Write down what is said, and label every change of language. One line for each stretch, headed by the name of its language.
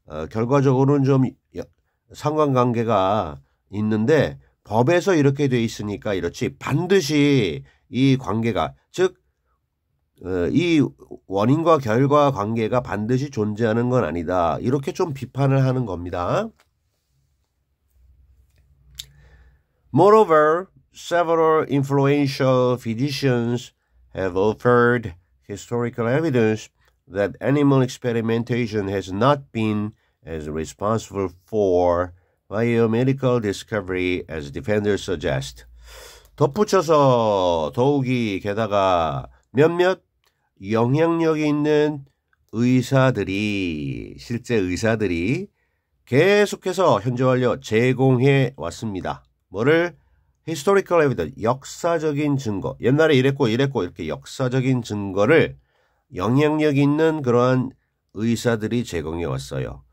Korean: 결과적으로는 좀 상관관계가 있는데 법에서 이렇게 돼 있으니까 이렇지 반드시 이 관계가 즉 이 원인과 결과 관계가 반드시 존재하는 건 아니다. 이렇게 좀 비판을 하는 겁니다.
English: Moreover, several influential physicians have offered historical evidence that animal experimentation has not been as responsible for biomedical discovery as defenders suggest.
Korean: 덧붙여서 더욱이 게다가 몇몇 영향력이 있는 의사들이 실제 의사들이 계속해서 현재 완료 제공해 왔습니다. 뭐를? historical evidence, 역사적인 증거. 옛날에 이랬고 이렇게 역사적인 증거를 영향력 있는 그러한 의사들이 제공해 왔어요.